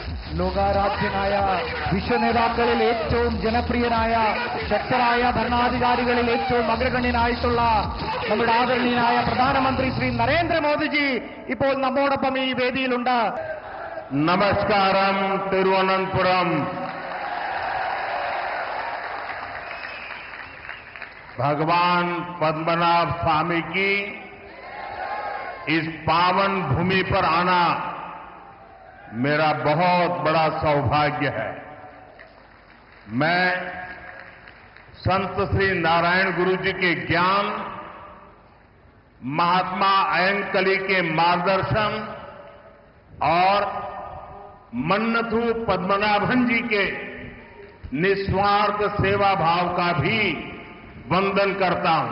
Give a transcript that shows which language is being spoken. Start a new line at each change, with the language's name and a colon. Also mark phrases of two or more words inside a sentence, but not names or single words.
Malayalam: ലോകാരാധ്യനായ വിശ്വനേതാക്കളിൽ ഏറ്റവും ജനപ്രിയനായ ശക്തരായ ഭരണാധികാരികളിൽ ഏറ്റവും അഗ്രഗണ്യനായിട്ടുള്ള നമ്മുടെ ആദരണീയനായ പ്രധാനമന്ത്രി ശ്രീ നരേന്ദ്രമോദിജി ഇപ്പോൾ നമ്മോടൊപ്പം ഈ വേദിയിലുണ്ട്. നമസ്കാരം. തിരുവനന്തപുരം.
Hindi: भगवान पद्मनाभ स्वामी की इस पावन भूमि पर आना मेरा बहुत बड़ा सौभाग्य है। मैं संत श्री नारायण गुरु जी के ज्ञान, महात्मा अयंकली के मार्गदर्शन और मन्नथु पद्मनाभन जी के निस्वार्थ सेवा भाव का भी वंदन करता हूं।